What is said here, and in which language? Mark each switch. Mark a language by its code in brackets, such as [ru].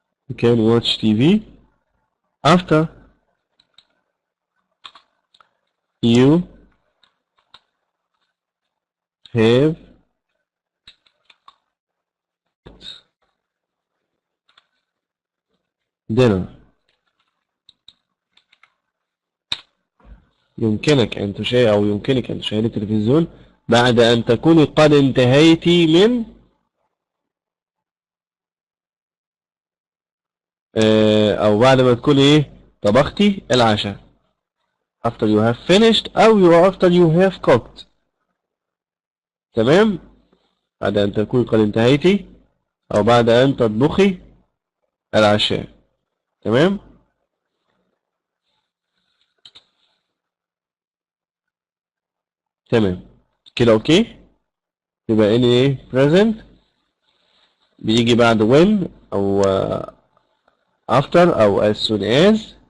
[en] You can watch TV after you have dinner. [ar] يمكنك أن تشاهد أو يمكنك أن تشاهد التلفزيون بعد أن تكوني قد انتهيت من أو بعد ما تكوني إيه طبختي العشاء. [en] after you have finished أو after you have cooked. [ar] تمام؟ بعد أن تكوني قد انتهيتي أو بعد أن تطبخي العشاء. تمام؟ تمام كده أوكي؟ يبقى إن إيه present بيجي بعد when أو after أو as soon as.